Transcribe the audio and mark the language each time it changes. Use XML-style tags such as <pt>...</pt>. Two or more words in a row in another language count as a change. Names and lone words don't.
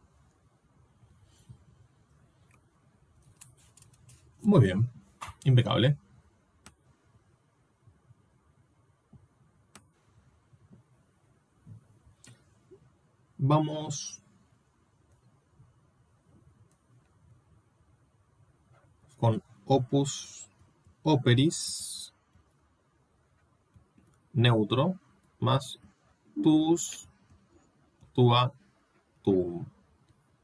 <es>Muy bien, impecable. Vamos con</es> <la>opus operis</la> <es>neutro más tus,</es> <la>tua, tuum.</la>